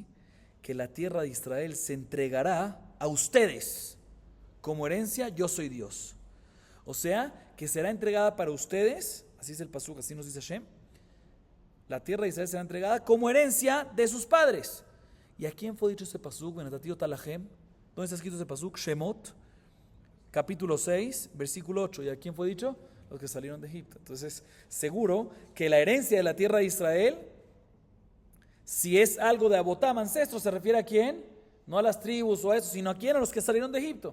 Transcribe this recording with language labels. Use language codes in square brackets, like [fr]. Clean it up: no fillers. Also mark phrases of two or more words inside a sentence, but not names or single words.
[es] Que la tierra de Israel se entregará a ustedes como herencia, yo soy Dios. O sea, que será entregada para ustedes, así es el pasuk, así nos dice Hashem, la tierra de Israel será entregada como herencia de sus padres. ¿Y a quién fue dicho ese pasuk? [he] ונתתי אותה להם. [es] ¿Dónde está escrito ese pasuk? Shemot, capítulo 6, versículo 8. ¿Y a quién fue dicho? Los que salieron de Egipto. Entonces, seguro que la herencia de la tierra de Israel, si es algo de Abotam, ancestros, se refiere a quién, no a las tribus o a eso, sino a quién, a los que salieron de Egipto.